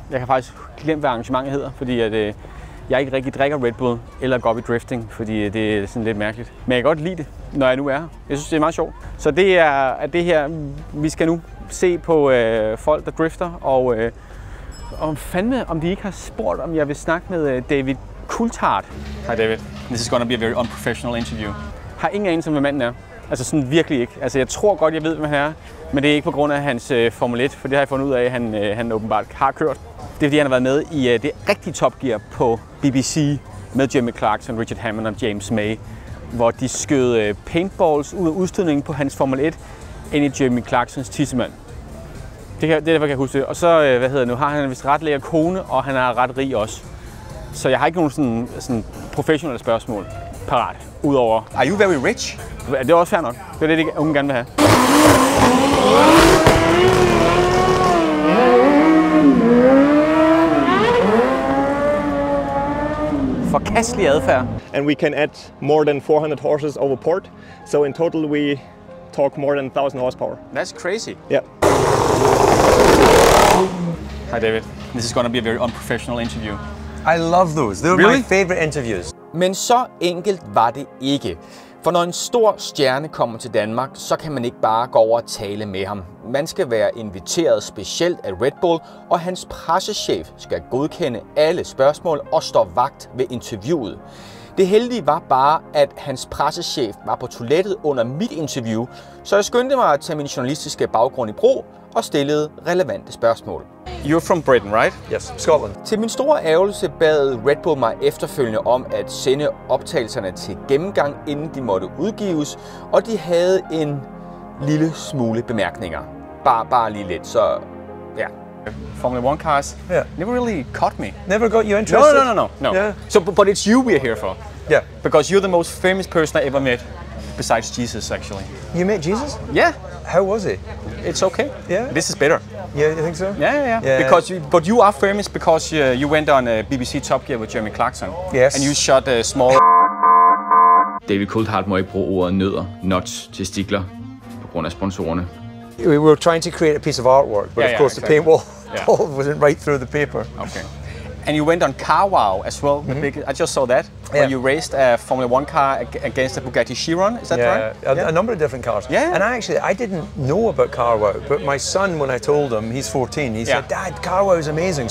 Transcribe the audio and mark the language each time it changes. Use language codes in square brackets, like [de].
[da] Jeg kan faktisk glemme, hvad arrangementet hedder, fordi at, jeg ikke rigtig drikker Red Bull eller går op i drifting, fordi det er sådan lidt mærkeligt. Men jeg kan godt lide det, når jeg nu er her. Jeg synes, det er meget sjovt. Så det er det her, vi skal nu se på folk, der drifter, og fandme, om de ikke har spurgt, om jeg vil snakke med David Coulthard. [en] Hi David, this is gonna be a very unprofessional interview. [da] Har ingen anelse om, hvad manden er. Altså sådan virkelig ikke. Altså jeg tror godt, jeg ved, hvem han er, men det er ikke på grund af hans Formel 1, for det har jeg fundet ud af, at han åbenbart har kørt. Det er fordi, han har været med i det rigtige Top Gear på BBC med Jeremy Clarkson, Richard Hammond og James May, hvor de skød paintballs ud af udstødningen på hans Formel 1 ind i Jeremy Clarksons tissemand. Det er derfor, kan jeg huske det. Og så, nu har han vist ret lækker kone, og han er ret rig også. Så jeg har ikke nogen sådan professionelle spørgsmål parat, udover... [en] Are you very rich? [da] Det er også fair nok. Det er det, unge gerne vil have. Forkastelig adfærd. [en] And we can add more than 400 horses over port. So in total we talk more than 1,000 horsepower. That's crazy. Yeah. Hi David. This is going to be a very unprofessional interview. I love those. They're really? My favorite interviews. [da] Men så enkelt var det ikke. For når en stor stjerne kommer til Danmark, så kan man ikke bare gå over og tale med ham. Man skal være inviteret specielt af Red Bull, og hans pressechef skal godkende alle spørgsmål og stå vagt ved interviewet. Det heldige var bare, at hans pressechef var på toilettet under mit interview, så jeg skyndte mig at tage min journalistiske baggrund i brug og stillede relevante spørgsmål. [en] You're from Britain, right? Yes, Scotland. [da] Til min store ærgelse bad Red Bull mig efterfølgende om at sende optagelserne til gennemgang, inden de måtte udgives, og de havde en lille smule bemærkninger. Bare lige lidt, så ja. [en] Formula 1 cars never really caught me. Never got you interested? No. Yeah. So, but it's you we're here for. Yeah. Because you're the most famous person I ever met, besides Jesus, actually. You met Jesus? Yeah. How was he? It's okay. Yeah. This is better. Yeah, you think so? Yeah. Because but you are famous because you went on BBC Top Gear with Jeremy Clarkson. Yes. And you shot a small... [da] David Coulthard må ikke bruge ordet nødder, nuts, testikler, på grund af sponsorerne. [en] We were trying to create a piece of artwork, but of course exactly. the paintball wasn't right through the paper. Okay. And you went on Car Wow as well. The big, I just saw that. Where you raced a Formula 1 car against a Bugatti Chiron. Is that right? A number of different cars. Yeah. And I didn't know about Car Wow, but my son, when I told him, he's 14, he said, "Dad, Car Wow is amazing."